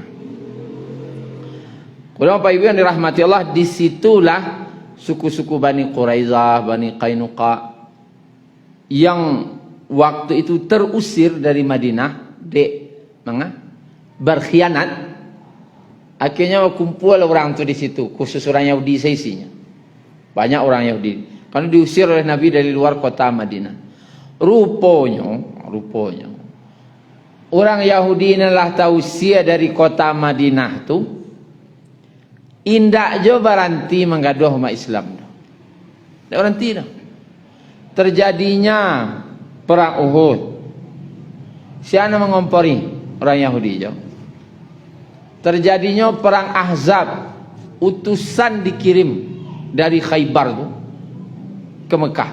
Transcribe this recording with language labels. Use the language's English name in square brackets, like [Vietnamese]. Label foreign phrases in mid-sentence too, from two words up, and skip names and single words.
[Indonesian] Kemudian Bapak Ibu yang dirahmati Allah, disitulah suku-suku Bani Quraizah, Bani Qainuqa yang waktu itu terusir dari Madinah, berkhianat. Akhirnya kumpul orang tu di situ, khusus orang Yahudi seisinya. Banyak orang Yahudi. Karena diusir oleh Nabi dari luar kota Madinah. Rupanya orang Yahudi inilah tausia dari kota Madinah tu [Minangkabau] indak jo baranti [Indonesian] menggaduh umat Islam. [Minangkabau] Tak baranti dah. [Indonesian] Terjadinya perang Uhud. Siapa mengompori orang Yahudi jo? Terjadinya perang Ahzab. Utusan dikirim dari Khaybar tu ke Mekah.